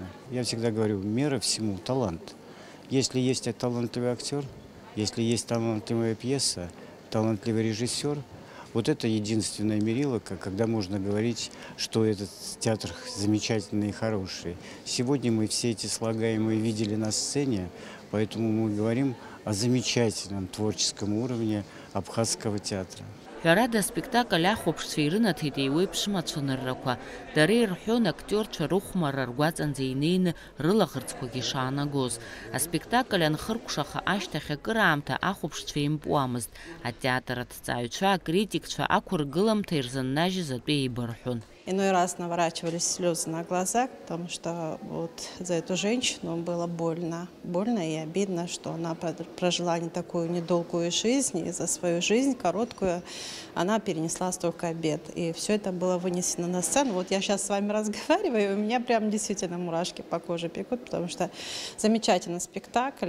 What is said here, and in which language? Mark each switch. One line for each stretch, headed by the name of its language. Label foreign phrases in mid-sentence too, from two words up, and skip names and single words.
Russian: Я всегда говорю, мера всему – талант. Если есть талантливый актер, если есть талантливая пьеса, талантливый режиссер, вот это единственное мерило, когда можно говорить, что этот театр замечательный и хороший. Сегодня мы все эти слагаемые видели на сцене, поэтому мы говорим о замечательном творческом уровне абхазского театра.
Abkhazian: Ҳәарада аспектакль ахәаԥшцәа ирынаҭеит еиуеиԥшым ацәаныррақәа. Дара ирҳәон актиорцәа рыхәмарра ргәаҵанӡа инеины рылаӷырӡқәагьы ишаанагоз. Аспектакль анхыркәшаха ашьҭахь акыраамҭа ахәаԥшцәа еимпуамызт. Атеатр аҭҵааҩцәа, акритикцәа ақәыргыламҭа ирзыннажьыз атәы еибарҳәон.
Russian: Иной раз наворачивались слезы на глазах, потому что вот за эту женщину было больно. Больно и обидно, что она прожила не такую недолгую жизнь, и за свою жизнь, короткую, она перенесла столько бед. И все это было вынесено на сцену. Вот я сейчас с вами разговариваю, и у меня прям действительно мурашки по коже бегут, потому что замечательный спектакль.